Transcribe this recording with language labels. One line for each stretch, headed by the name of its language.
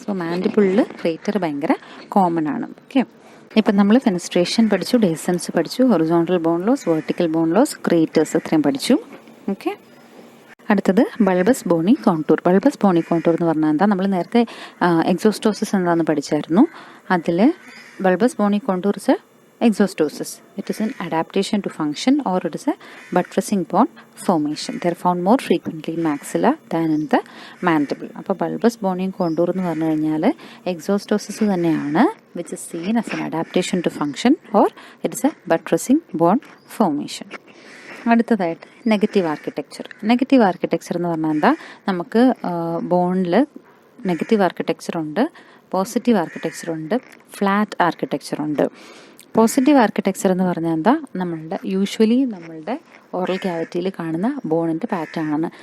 Malayalam: So മാൻഡിബിളിൽ crater ഭയങ്കര common ആണ്. Okay, ഇപ്പം നമ്മൾ ഫെനസ്ട്രേഷൻ പഠിച്ചു, ഡെസൻസ് പഠിച്ചു, horizontal bone loss, vertical bone loss, craters ഇത്രയും പഠിച്ചു. ഓക്കെ, അടുത്തത് bulbous Boney contour. Bulbous Boney contour എന്ന് പറഞ്ഞാൽ എന്താ? നമ്മൾ നേരത്തെ എക്സോസ്റ്റോസിസ് എന്താണെന്ന് പഠിച്ചായിരുന്നു. അതിൽ bulbous Boney contour is exostosis.
English: It is an adaptation to function, or it is a buttressing bone formation. They are found more frequently in maxilla than in the mandible.
Malayalam: അപ്പോൾ bulbous Boney contour എന്ന് പറഞ്ഞു കഴിഞ്ഞാൽ എക്സോസ്റ്റോസിസ് തന്നെയാണ്,
English: which is seen as an adaptation to function, or it is a buttressing bone formation.
Malayalam: അടുത്തതായിട്ട് negative architecture. Negative architecture എന്ന് പറഞ്ഞാൽ എന്താ? നമുക്ക് ബോണിൽ നെഗറ്റീവ് ആർക്കിടെക്ചർ ഉണ്ട്, പോസിറ്റീവ് ആർക്കിടെക്ചർ ഉണ്ട്, ഫ്ലാറ്റ് ആർക്കിടെക്ചർ ഉണ്ട്. പോസിറ്റീവ് ആർക്കിടെക്ചർ എന്ന് പറഞ്ഞാൽ എന്താ? യൂഷ്വലി നമ്മളുടെ ഓറൽ ക്യാവിറ്റിയിൽ കാണുന്ന ബോണിൻ്റെ പാറ്റേൺ ആണ്.